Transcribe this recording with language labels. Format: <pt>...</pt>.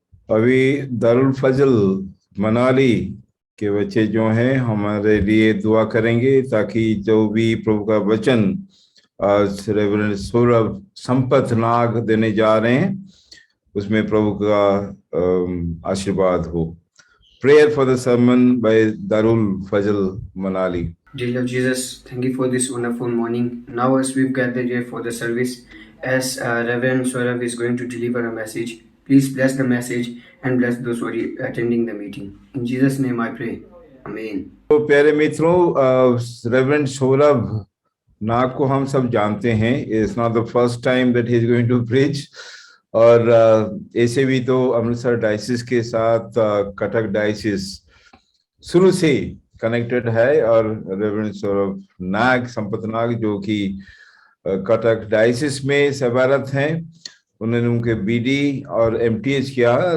<hi>अभी दारुल फजल मनाली के बच्चे जो हैं हमारे लिए दुआ करेंगे ताकि जो भी प्रभु का वचन आज रेवरेंड सौरभ संपत नाग देने जा रहे हैं उसमें प्रभु का आशीर्वाद हो.</hi> <en>Prayer for the sermon by Darul Fazal Manali. Dear Lord Jesus, thank you for this wonderful morning. Now as we've gathered here for the service, as Reverend Saurabh is going to deliver a message, please bless the message and bless those who are attending the meeting. In Jesus' name I pray. Amen.</en> <hi>तो प्यारे मित्रों, reverend Saurabh नाग को हम सब जानते हैं.</hi> <en>It's not the first time that he is going to preach.</en> <hi>और ऐसे भी तो अमृतसर डायसिस के साथ कटक डायसिस शुरू से कनेक्टेड है और रेवरेंड सौरभ नाग संपत नाग जो कि कटक डायसिस में सेवारत हैं, उन्होंने उनके बीडी और एमटीएच किया.</hi>